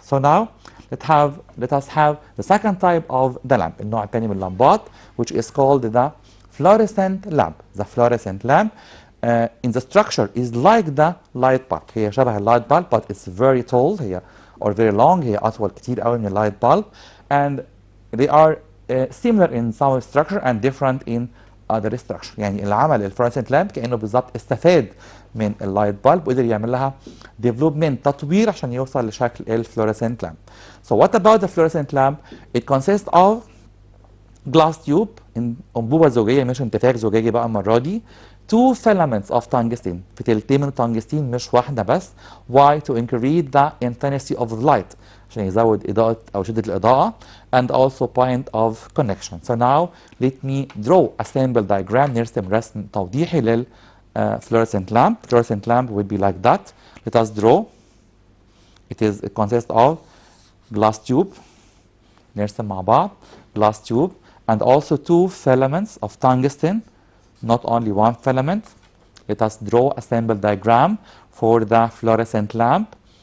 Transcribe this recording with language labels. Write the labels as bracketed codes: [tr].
[en] So now let us have the second type of the lamp, [ar] النوع الثاني من اللمبات, [en] which is called the fluorescent lamp. The fluorescent lamp in the structure is like the light bulb. [ar] هي شبه [en] اللايت bulb but it's very tall, هي or very long, [ar] هي أطول كتير قوي من [en] اللايت bulb, and they are similar in some structure and different in other structure. [ar] يعني اللي عمل الفلورسنت لامب كأنه بالظبط استفاد من اللايت bulb وقدر يعمل لها development تطوير عشان يوصل لشكل الفلورسنت لامب. [en] So what about the fluorescent lamp? It consists of glass tube [ar] أنبوبة زجاجية مش انتفاخ زجاجي بقى المرة دي. [en] Two filaments of tungsten، [ar] فتيلتين من التنجستين مش واحدة بس. [en] Why? To increase the intensity of light، [ar] عشان يزود إضاءة أو شدة الإضاءة. [en] And also point of connection. So now let me draw a sample diagram. [ar] نرسم رسم توضيحي لل fluorescent lamp. [en] Fluorescent lamp will be like that. Let us draw. It consists of glass tube. [ar] نرسم مع بعض [en] glass tube and also two filaments of tungsten. Not only one filament. Let us draw a sample diagram for the fluorescent lamp.